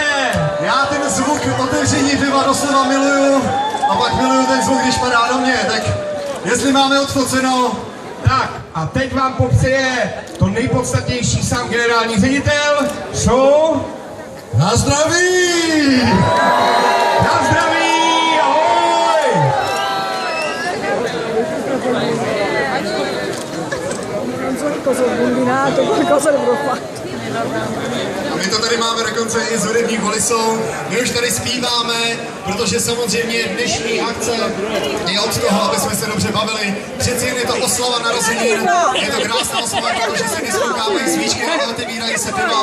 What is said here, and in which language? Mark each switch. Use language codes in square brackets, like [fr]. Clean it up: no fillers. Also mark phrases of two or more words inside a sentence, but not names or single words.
[cs] Já ten zvuk otevření piva doslova miluju a pak miluju ten zvuk, když padá do mě, tak Jestli máme odfoceno, Tak a teď vám popřeje to nejpodstatnější sám generální ředitel. Show. na zdraví! Na zdraví, ahoj! [it] Non so che cosa ho combinato, qualcosa dovrò fare. [cs] A my to tady máme dokonce i z hudební kolisou. My už tady zpíváme, protože samozřejmě dnešní akce je od toho, aby jsme se dobře bavili. Přeci jen je to oslava narozenin, je to krásná oslava, protože se vyspoukávají svíčky a otevírají se piva.